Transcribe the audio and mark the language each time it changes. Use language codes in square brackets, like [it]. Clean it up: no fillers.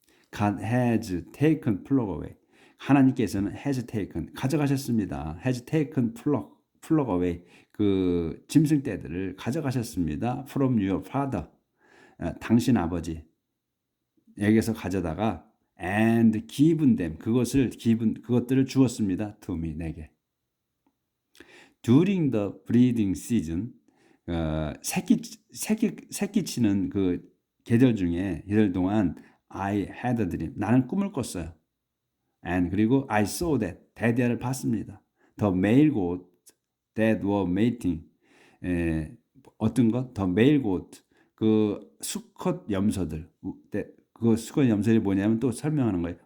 [en] God has taken flock away. [ko] 하나님께서는 [en] has taken, [ko] 가져가셨습니다. [en] has taken flock away, [ko] 그 짐승떼들을 가져가셨습니다. [en] from your father, [ko] 당신 아버지에게서 가져다가 [en] and given them, [ko] 그것들을 주었습니다. [en] to me, [ko] 내게. [en] during the breeding season, [ko] 새끼 치는 그 계절 동안 [en] I had a dream, [ko] 나는 꿈을 꿨어요. [en] and [ko] 그리고 [en] I saw that, [ko] 대대를 봤습니다. [en] the male goat that were mating, [ko] 어떤 것? [en] the male goat, [ko] 그 수컷 염소들, 그 수컷 염소들이 뭐냐면 또 설명하는 거예요.